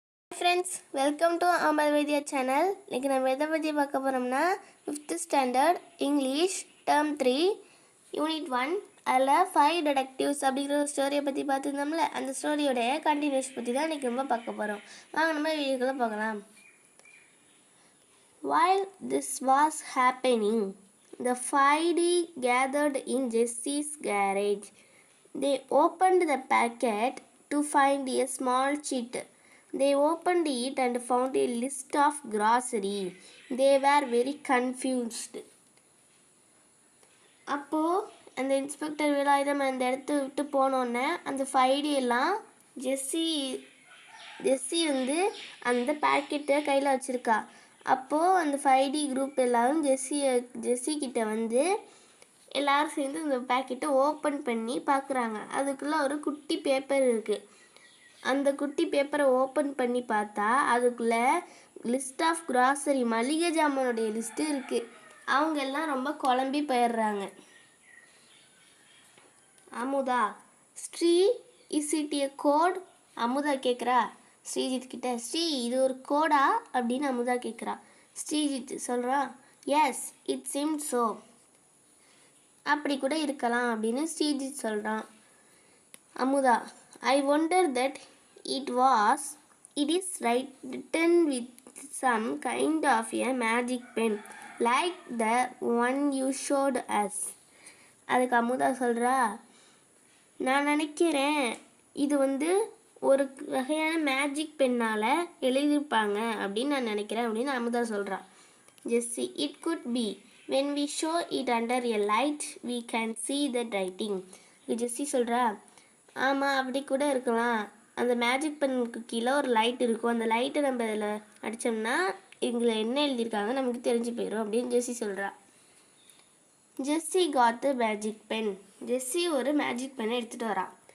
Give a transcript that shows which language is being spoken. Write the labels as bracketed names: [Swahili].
[Tamil] Friends, welcome to Amar Vaidya channel. இன்றைக்கி நம்ம எதை பற்றி பார்க்க போகிறோம்னா 5th standard English term 3 unit 1 அதில் 5 டிடெக்டிவ்ஸ் அப்படிங்கிற ஒரு ஸ்டோரியை பற்றி பார்த்துருந்தோம்ல. அந்த ஸ்டோரியோடைய கண்டினியூஸ் பற்றி தான் இன்றைக்கி ரொம்ப பார்க்க போகிறோம். வாங்க நம்ம வீடியோக்குள்ளே பார்க்கலாம். [English] While this was happening, the 5D gathered in Jesse's garage. They opened the packet to find a small sheet. They opened it and found a list of grocery. They were very confused. [Tamil] அப்போது அந்த inspector Velayutham அந்த இடத்த விட்டு போனோன்னே அந்த 5D எல்லாம் ஜெஸ்ஸி வந்து அந்த பேக்கெட்டை கையில் வச்சுருக்கா. அப்போது அந்த 5D குரூப் எல்லோரும் ஜெஸ்ஸி கிட்ட வந்து எல்லோரும் சேர்ந்து இந்த பேக்கெட்டை ஓப்பன் பண்ணி பார்க்குறாங்க. அதுக்குள்ளே ஒரு குட்டி பேப்பர் இருக்குது. அந்த குட்டி பேப்பரை ஓப்பன் பண்ணி பார்த்தா அதுக்குள்ளே லிஸ்ட் ஆஃப் கிராசரி, மளிகை ஜாமானுடைய லிஸ்ட்டு இருக்குது. அவங்க எல்லாம் ரொம்ப குழம்பி போயிடுறாங்க. [English] Amudha, Sri is it a code? [Tamil] Amudha கேட்குறா ஸ்ரீஜித் கிட்ட. ஸ்ரீ, இது ஒரு கோடா அப்படின்னு அமுதா கேட்குறா. ஸ்ரீஜித் சொல்கிறான், [English] Yes it seem so. [Tamil] அப்படி கூட இருக்கலாம் அப்படின்னு ஸ்ரீஜித் சொல்கிறான். [English] Amutha, I wonder that it is written with some kind of a magic pen like the one you showed us. [Tamil] அதுக்கு அமுதா சொல்கிறா, நான் நினைக்கிறேன் இது வந்து ஒரு வகையான மேஜிக் பென்னால் எழுதியிருப்பாங்க அப்படின்னு நான் நினைக்கிறேன் அப்படின்னு அமுதா சொல்கிறா. [English] Jessie, it could be. when we show it under a light we can see the writing. [Tamil] ஜெஸ்ஸி சொல்கிறா, ஆமாம், அப்படி கூட இருக்கலாம். அந்த மேஜிக் பென்னுக்கு கீழே ஒரு லைட் இருக்கும். அந்த லைட்டை நம்ம இதில் அடித்தோம்னா இதில் என்ன எழுதியிருக்காங்க நமக்கு தெரிஞ்சு போயிடும் அப்படின்னு ஜெஸ்ஸி சொல்கிறா. [English] Jessie got the magic pen. [Tamil] ஜெஸ்ஸி ஒரு மேஜிக் பென்னை எடுத்துகிட்டு வரா.